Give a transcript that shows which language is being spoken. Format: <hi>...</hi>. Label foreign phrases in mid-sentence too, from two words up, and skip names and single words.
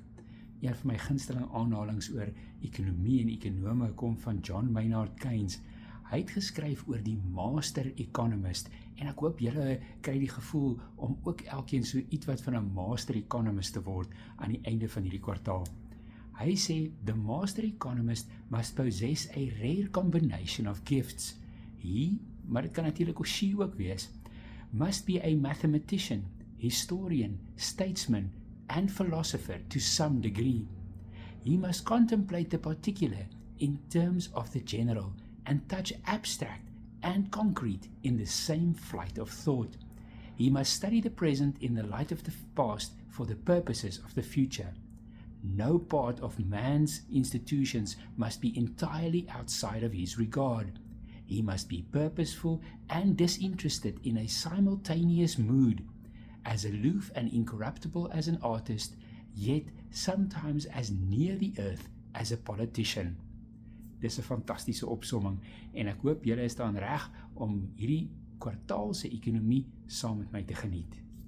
<af>Een van my gunsteling aanhalings oor ekonomie en ekonome kom van John Maynard Keynes. Hy het geskryf oor die Master Economist en ek hoop julle kry die gevoel om ook elkeen so ietwat van 'n Master Economist te word aan die einde van hierdie kwartaal. Hy sê,</af> <en>the Master Economist must possess a rare combination of gifts. He,</en> <af>maar dit kan natuurlik ook she ook wees,</af> <en>must be a mathematician, historian, statesman and philosopher to some degree. He must contemplate the particular in terms of the general and touch abstract and concrete in the same flight of thought. He must study the present in the light of the past for the purposes of the future. No part of man's institutions must be entirely outside of his regard. He must be purposeful and disinterested in a simultaneous mood, as aloof and incorruptible as an artist, yet sometimes as near the earth as a politician.</en> <af>Dis 'n fantastiese opsomming en ek hoop julle is dan reg om hierdie kwartaal se ekonomie saam met my te geniet.</af>